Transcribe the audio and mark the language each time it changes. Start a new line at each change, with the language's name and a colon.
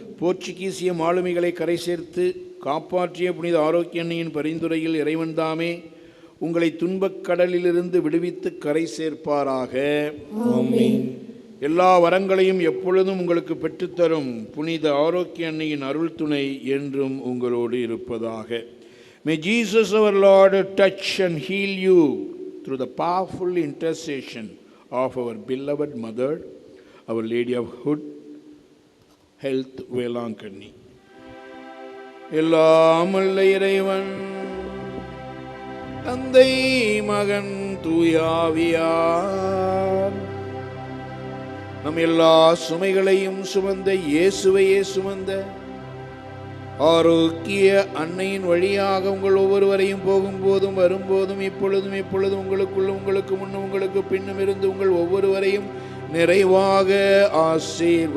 Tamil: போர்ச்சுகீசிய மாலுமிகளை கரை சேர்த்து காப்பாற்றிய புனித ஆரோக்கிய அன்னையின் பரிந்துரையில் இறைவன் தாமே உங்களை துன்பக் கடலிலிருந்து விடுவித்து கரை சேர்ப்பாராக. ஆமென். எல்லா வரங்களையும் எப்பொழுதும் உங்களுக்கு பெற்றுத்தரும் புனித ஆரோக்கிய அன்னையின் அருள் துணை என்றும் உங்களோடு இருப்பதாக.
English: May Jesus our Lord touch and heal you through the powerful intercession of our beloved mother, Our Lady of Hood, Health, Velankanni.
Tamil: எல்லாம் வல்ல இறைவன் தந்தை மகன் தூயாவியார் நம் எல்லா சுமைகளையும் சுமந்த இயேசுவையே சுமந்த ஆரோக்கிய அன்னையின் வழியாக உங்கள் ஒவ்வொருவரையும் போகும்போதும் வரும்போதும் இப்பொழுதும் எப்பொழுதும் உங்களுக்குள்ளும் உங்களுக்கு முன்னும் உங்களுக்கு பின்னும் இருந்து உங்கள் ஒவ்வொருவரையும் நிறைவாக ஆசீர்வதிப்பாராக.